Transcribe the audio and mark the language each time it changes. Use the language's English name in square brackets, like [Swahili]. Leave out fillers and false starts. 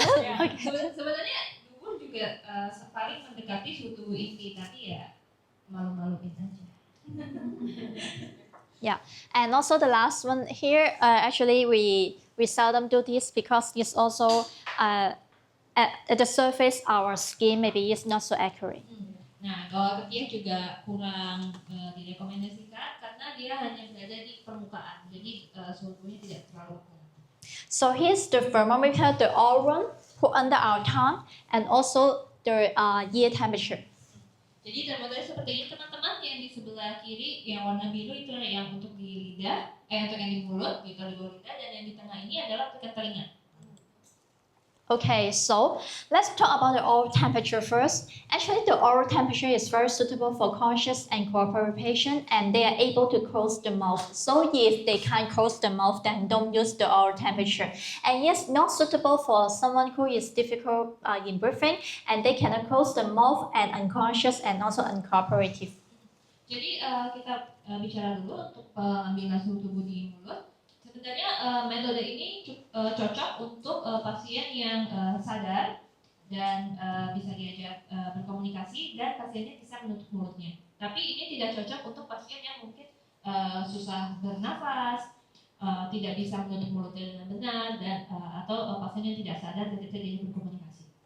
[Indonesian] Okay. Sebenarnya dubur juga paling mendekati suhu tubuh inti, tapi ya malu-maluin aja. [English] Yeah, and also the last one here, actually we seldom do this because it's also at the surface our skin maybe is not so accurate. [Indonesian] Nah, kalau ketiak juga kurang direkomendasikan karena dia hanya berada di permukaan, jadi suhu tubuhnya tidak terlalu kuat. [English] So here's the thermometer, the oral one, put under our tongue, and also the ear temperature. [Indonesian] Jadi termometer seperti ini teman-teman, yang di sebelah kiri yang warna biru itu yang untuk di lidah, untuk yang di mulut, ditaruh di bawah lidah, dan yang di tengah ini adalah untuk telinga. [English] Okay, so let's talk about the oral temperature first. Actually, the oral temperature is very suitable for conscious and cooperative patients, and they are able to close the mouth. So if they can't close the mouth, then don't use the oral temperature. And it's not suitable for someone who is difficult in breathing, and they cannot close the mouth and unconscious and also uncooperative. [Indonesian] Jadi kita bicara dulu untuk pengambilan suhu tubuh di mulut. Sebenarnya metode ini cocok untuk pasien yang sadar dan bisa diajak berkomunikasi, dan pasiennya bisa menutup mulutnya. Tapi ini tidak cocok untuk pasien yang mungkin susah bernafas, tidak bisa menutup mulutnya dengan benar, dan atau pasien yang tidak sadar dan tidak diajak berkomunikasi.